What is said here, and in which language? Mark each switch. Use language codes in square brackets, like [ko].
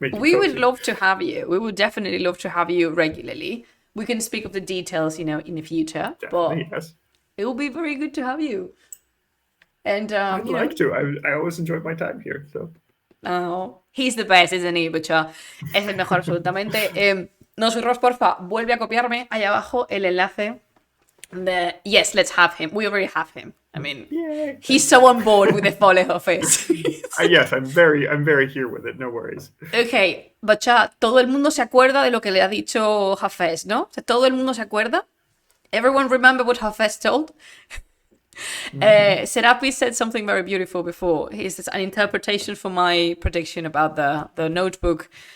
[en] We would love to have you. We would definitely love to have you regularly. we can speak of the details, in the future. Definitely, But yes. it will be very good to have you. And I'd like to. I always enjoyed my time here. So. Oh, he's the best, isn't he, Bucha? [es] Es el mejor, absolutamente. Nosotros, porfa, vuelve a copiarme ahí abajo el enlace de... [en] Yes, let's have him. We already have him. I mean, Yay. he's so on board with the Fole office. Yes, I'm very here with it. No worries. [es] Ok, Bucha, todo el mundo se acuerda de lo que le ha dicho Hafez, ¿no? O sea, todo el mundo se acuerda. [en] Everyone remember what Hafez told? Serapi said something very beautiful before. It's an interpretation for my prediction about the notebook.